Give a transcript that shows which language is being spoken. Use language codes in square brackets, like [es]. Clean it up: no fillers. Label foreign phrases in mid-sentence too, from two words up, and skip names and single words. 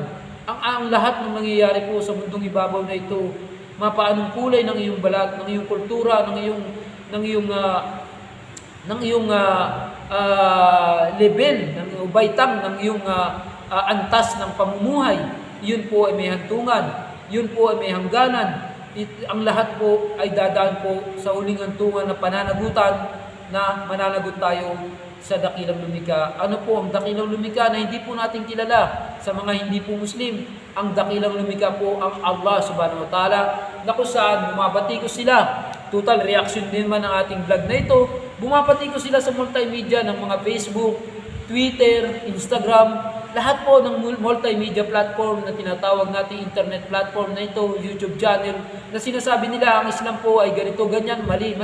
[tl] Ang lahat ng nangyayari po sa mundong ibabaw na ito, mapaanong kulay ng iyong balat, ng iyong kultura, ng iyong level, ng baitang, ng iyong antas ng pamumuhay, yun po ay may hantungan, yun po ay may hangganan. Ang lahat po ay dadaan po sa huling hantungan na pananagutan na mananagot tayo sa dakilang lumikha. Ano po ang dakilang lumikha na hindi po natin kilala sa mga hindi po Muslim? Ang dakilang lumikha po ang Allah [ar] سبحانه وتعالى, [tl] na kung saan bumabati ko sila. [en] Total reaction [tl] din man ang ating vlog na ito. Bumabati ko sila sa multimedia ng mga Facebook, Twitter, Instagram, lahat po ng [en] multimedia platform [tl] na tinatawag nating [en] internet platform [tl] na ito, YouTube channel, na sinasabi nila ang Islam po ay ganito, ganyan, mali.